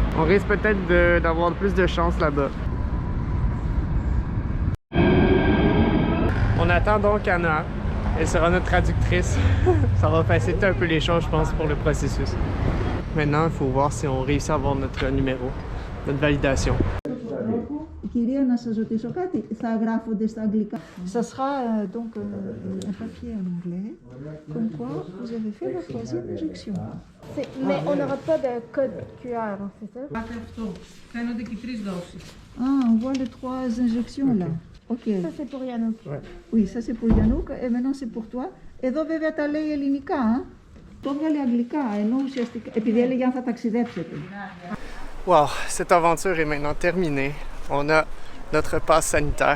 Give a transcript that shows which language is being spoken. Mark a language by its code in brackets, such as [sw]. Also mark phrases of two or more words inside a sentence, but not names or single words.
[fr] On risque peut-être d'avoir plus de chance là-bas. On attend donc Anna. Elle sera notre traductrice. Ça va faciliter un peu les choses, je pense, pour le processus. Maintenant, il faut voir si on réussit à avoir notre numéro, notre validation. [el] Κυρία, να σας ρωτήσω κάτι. Θα γράφονται στα αγγλικά. [fr] Ça sera donc un papier en anglais, comme quoi vous avez fait la 3e injection. Mais on n'aura pas de code QR, c'est ça? [el] Αυτό. Φαίνονται και 3 δόσεις. [fr] Ah, on voit les 3 injections là. Ok. Ça, c'est pour Yannouk. Ouais. Oui, ça c'est pour Yannouk et maintenant c'est pour toi. [el] Εδώ βέβαια τα λέει ελληνικά. Το έβγαλε αγγλικά, ενώ ουσιαστικά, επειδή έλεγε αν θα ταξιδέψετε. [fr] Wow, cette aventure est maintenant terminée. On a notre passe sanitaire.